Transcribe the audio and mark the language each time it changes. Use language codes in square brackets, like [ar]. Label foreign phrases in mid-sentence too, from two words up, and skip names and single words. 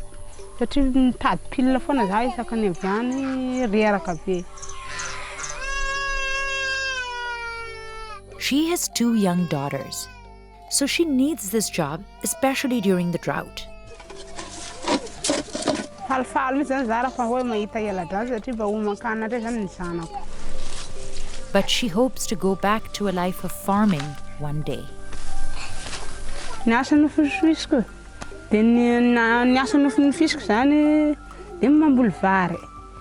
[en] She has 2 young daughters, so she needs this job, especially during the drought. But she hopes to go back to a life of farming one day. [mg] Niasa nofy fisiko dia niasa nofy fisiko zany dia mamboly vary.